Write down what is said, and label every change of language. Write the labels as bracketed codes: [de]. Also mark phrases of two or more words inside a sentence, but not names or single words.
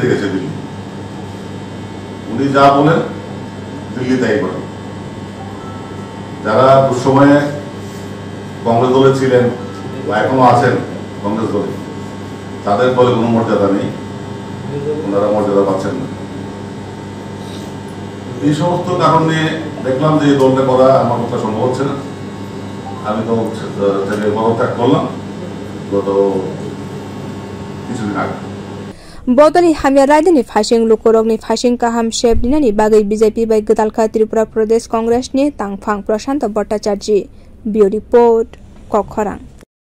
[bn] দিয়েছে দিল্লি উনি যা বলেন দিল্লি তাই করেন যারা দুঃসময়ে কংগ্রেস দলে ছিলেন বা এখনো আছেন কংগ্রেস দলে তাদের দলে কোনো মর্যাদা নেই ওনারা মর্যাদা পাচ্ছেন না এই সমস্ত কারণ নিয়ে দেখলাম যে এই দলটা করা আমার পক্ষে সম্ভব হচ্ছে না আমি তো পদত্যাগ করলাম গত কিছুদিন আগে [trp] bodoli hamya raidani phasing lukurokni phasing kaham shep dinani bagai BJP bai gwdalkha Tripura Pradesh Congress ni tangphang Prashanta Bhattacharya Bureau Report Kokharang